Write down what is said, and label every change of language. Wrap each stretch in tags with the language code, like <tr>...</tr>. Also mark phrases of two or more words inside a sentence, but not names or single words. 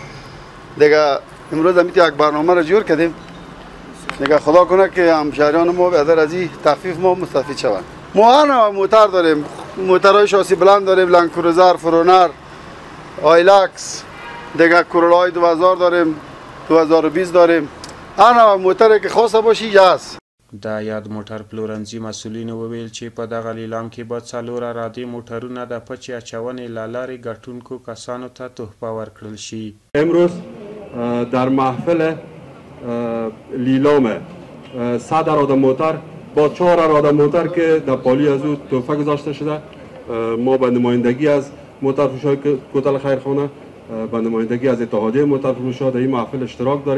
<fa>دیگه امروز هم یک برنامه را جور کردیم دیگه خدا کنه که همشهریان ما به هدر از این تخفیف ما مستفید شوند. ما هر نوع موتر داریم، موترهای شاسی بلند داریم، لند کروزر، فرونر، آیلکس، دیگه کرولای 2000 داریم، 2020 داریم. هر نوع موتری که خواسته باشی هست.</fa> <ps>د یاد موټر پلورنځي مسؤلینو وویل چې په دغه لیلام کې به 4 ارادې موټرونه د پچې اچونې له لارې ګټونکو کسانو ته تحفه ورکړل شي.</ps> <fa>امروز در محفل لیلام 100 اراده موتر با 4 اراده موتر که در پالی از او تحفه گذاشته شده، ما به نمایندگی از موتر فروشای کوتل خیرخانه به نمایندگی از اتحادیه موتر فروشا در این محفل اشتراک داریم.</fa>